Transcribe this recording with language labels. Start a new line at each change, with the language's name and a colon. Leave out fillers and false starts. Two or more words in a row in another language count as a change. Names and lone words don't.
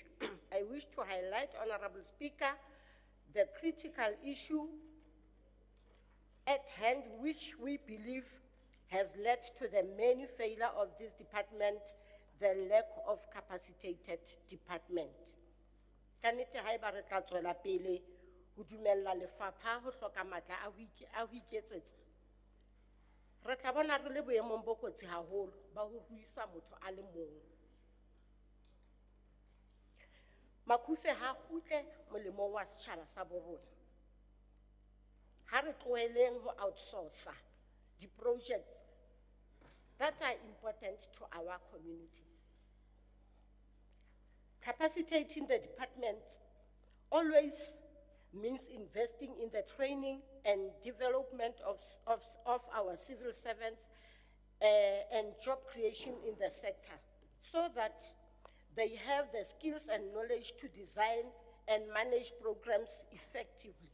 English: I wish to highlight, Honorable Speaker, the critical issue at hand, which we believe has led to the many failure of this department, the lack of capacitated department.
Southern Sotho: Kannete haeba re tla tswela pele ho dumella lefapha ho hloka matla a ho iketsetsa, re tla bona re le boemong bo kotsi haholo ba ho ruisa motho a le mong. Makufe ha kgutle molemong wa setjhaba sa bo rona. Ha re tloheleng ho outsourca
English: the projects that are important to our communities. Capacitating the department always means investing in the training and development of our civil servants and job creation in the sector, so that they have the skills and knowledge to design and manage programs effectively.